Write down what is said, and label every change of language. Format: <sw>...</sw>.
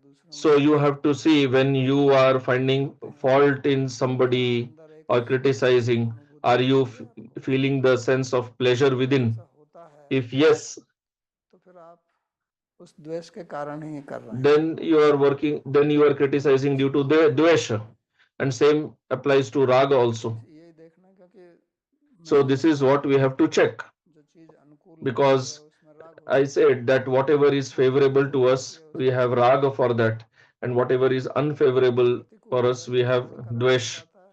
<en>So you have to see when you are finding fault in somebody or criticizing, are you feeling the sense of pleasure within? If yes,</en> <hi>उस द्वेष के कारण ही कर रहे हैं.</hi> <en>then you are criticizing due to the dvesha, and same applies to raga also.</en> <hi>यही देखना क्योंकि</hi> <en>So this is what we have to check,</en> <hi>जो चीज अनुकूल</hi> <en>because I said that whatever is favorable to us, we have raga for that, and whatever is unfavorable for us, we have dvesh.</en>